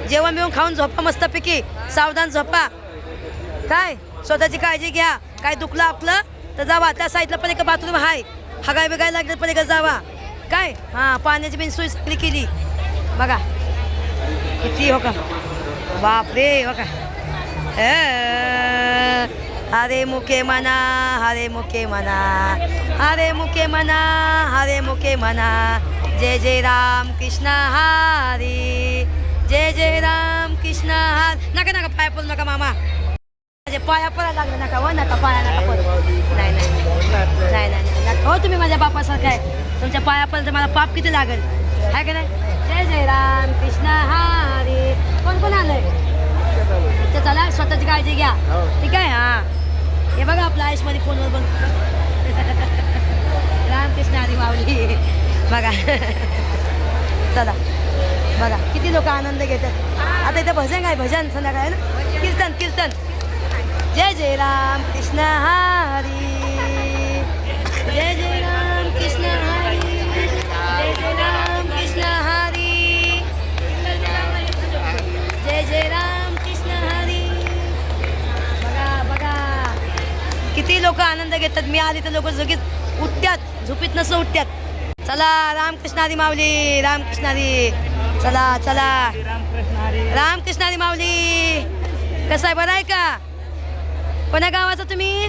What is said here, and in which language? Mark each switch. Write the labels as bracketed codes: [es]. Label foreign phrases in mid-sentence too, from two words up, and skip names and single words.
[mr] जेवण बिवून खाऊन झोपा मस्तपैकी, सावधान झोपा. काय स्वतःची काळजी घ्या. काय दुखलं आपलं तर जावा, त्या साईडला पण एक बाथरूम आहे, हगाय बिगाय लागलं पण एक जावा. काय हां पाण्याची बिन सोय सगळी केली. बघा किती हो का, बापरे हो का. हरे मुखे मना, हरे मुखे मना, हरे मुखे मना, हरे मुखे मना. जय जय राम कृष्ण हरी, जय जय राम कृष्ण हरी. नका नका पाया पडू नका मामा. माझ्या पाया पडायला लागलं नका. हो नका पाया नका पडू. नाही नाही नाही नाही नाही. हो तुम्ही माझ्या बापासारखं आहे. तुमच्या पाया पडलं मला पाप किती लागेल आहे का नाही? जय जय राम कृष्ण हरी. कोण कोण आलंय? तर चला स्वतःची काळजी घ्या. ठीक आहे. हां हे बघा आपला आयुष्यमध्ये फोनवर बघ. रामकृष्ण हरी माऊली. बघा चला बघा किती लोक आनंद घेतात. आता इथं भजन आहे, भजन संध्याकाळी ना, कीर्तन कीर्तन. जय जय राम कृष्ण हरी, जय जय राम कृष्ण हरी, जय जय राम कृष्ण हरी, जय जय राम कृष्ण हरी. बघा बघा किती लोक आनंद घेतात. मी आली तर लोक झोपीत उठतात, झोपीत नसं उठतात. चला रामकृष्ण हरी माऊली, रामकृष्ण हरी. चला चला रामकृष्ण हरी माऊली. कसं आहे, बरं आहे का? कोण्या गावाचं तुम्ही?